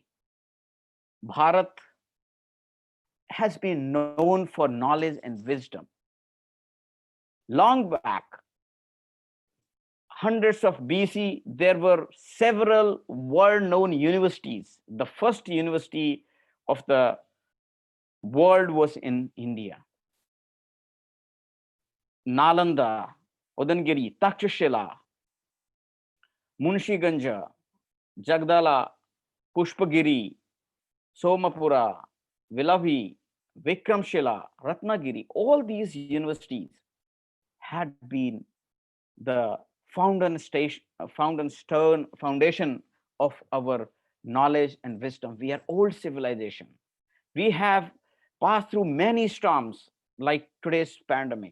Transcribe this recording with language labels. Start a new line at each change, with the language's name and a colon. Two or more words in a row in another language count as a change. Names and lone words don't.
English: Bharat has been known for knowledge and wisdom. Long back, hundreds of BC, there were several world-known universities. The first university of the world was in India. Nalanda, Udangiri, Takshashila, Munshiganja, Jagdala, Pushpagiri, Somapura, Vilavi, Vikramshila, Ratnagiri, all these universities had been the foundation of our knowledge and wisdom. We are old civilization. We have passed through many storms like today's pandemic.